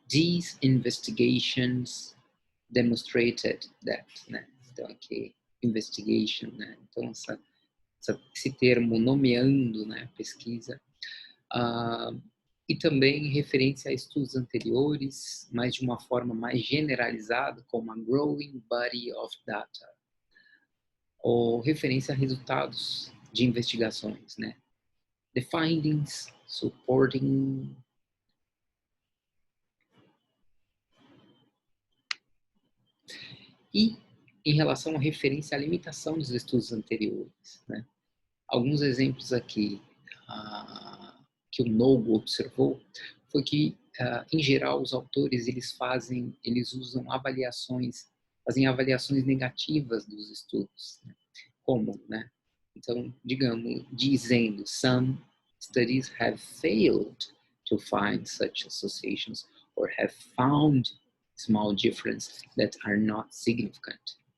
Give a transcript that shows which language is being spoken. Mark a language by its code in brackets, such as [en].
[en] These investigations demonstrated that, né? [pt] Então aqui investigation, né? Então esse termo nomeando, né, a pesquisa, e também referência a estudos anteriores, mas de uma forma mais generalizada, como [en] a growing body of data, [pt] ou referência a resultados de investigações, né? [en] The findings supporting. [pt] E em relação à referência à limitação dos estudos anteriores, né? Alguns exemplos aqui que o Nogo observou foi que, em geral, os autores eles usam fazem avaliações negativas dos estudos, né? Como, né? Então, digamos, dizendo, [en] some studies have failed to find such associations or have found small differences that are not significant.